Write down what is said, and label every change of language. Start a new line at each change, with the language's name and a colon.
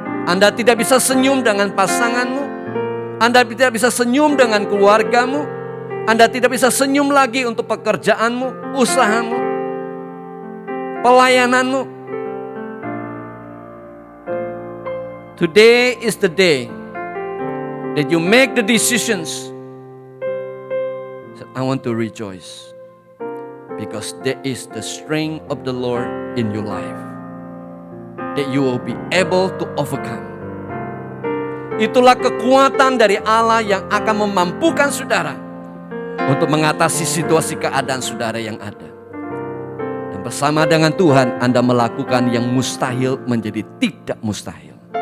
Indonesian: Anda tidak bisa senyum dengan pasanganmu. Anda tidak bisa senyum dengan keluargamu. Anda tidak bisa senyum lagi untuk pekerjaanmu, usahamu, pelayananmu.
English: Today is the day that you make the decisions. I want to rejoice. Because there is the strength of the Lord in your life. That you will be able to overcome.
Indonesian: Itulah kekuatan dari Allah yang akan memampukan saudara untuk mengatasi situasi keadaan saudara yang ada. Dan bersama dengan Tuhan Anda melakukan yang mustahil menjadi tidak mustahil.